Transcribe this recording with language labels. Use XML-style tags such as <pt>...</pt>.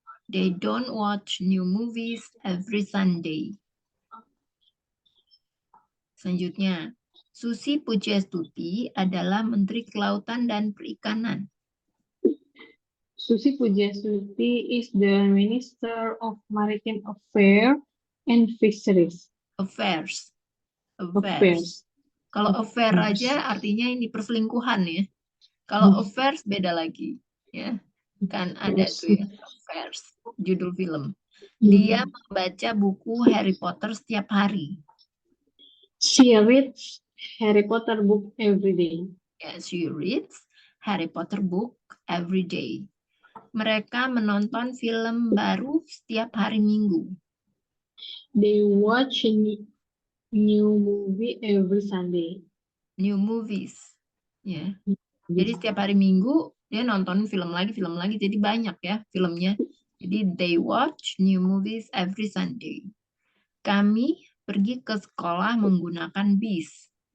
<en>They don't watch new movies every Sunday.</en> <id>Selanjutnya, Susi Pujastuti adalah Menteri Kelautan dan Perikanan.</id> <en>Susi Pujastuti is the Minister of Maritime Affairs and Fisheries.</en> <id>Affairs. Kalau affair aja artinya ini perselingkuhan ya. Kalau affairs beda lagi. Ya. Kan ada tuh ya, affairs, judul film. Dia membaca buku Harry Potter setiap hari.</id> <en>She reads Harry Potter book every day. Yes, she reads Harry Potter book every day.</en> <id>Mereka menonton film baru setiap hari Minggu.</id> <en>They watch new movie every Sunday. New movies. Ya.</en> <id>Jadi setiap hari Minggu dia nonton film lagi, jadi banyak ya filmnya.</id> <en>Jadi they watch new movies every Sunday.</en> <id>Kami pergi ke sekolah menggunakan bis.</id>